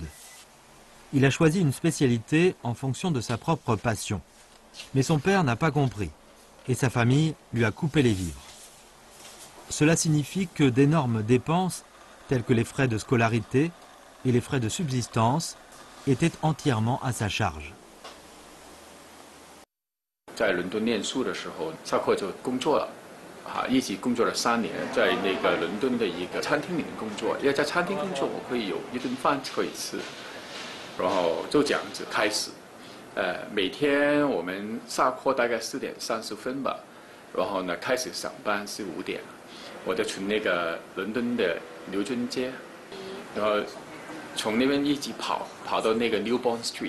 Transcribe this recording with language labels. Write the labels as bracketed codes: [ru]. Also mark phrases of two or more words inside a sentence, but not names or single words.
[fr] Il a choisi une spécialité en fonction de sa propre passion. Mais son père n'a pas compris et sa famille lui a coupé les vivres. Cela signifie que d'énormes dépenses, telles que les frais de scolarité et les frais de subsistance, étaient entièrement à sa charge. [zh] 在伦敦念书的时候，下课就工作了，一起工作了3年，在那个伦敦的一个餐厅里面工作。因为在餐厅工作，我可以有一顿饭可以吃，然后就这样子开始。每天我们下课大概4点30分吧，然后呢开始上班是5点，我就从那个伦敦的牛津街，然后从那边一直跑到那个 Newbond Street。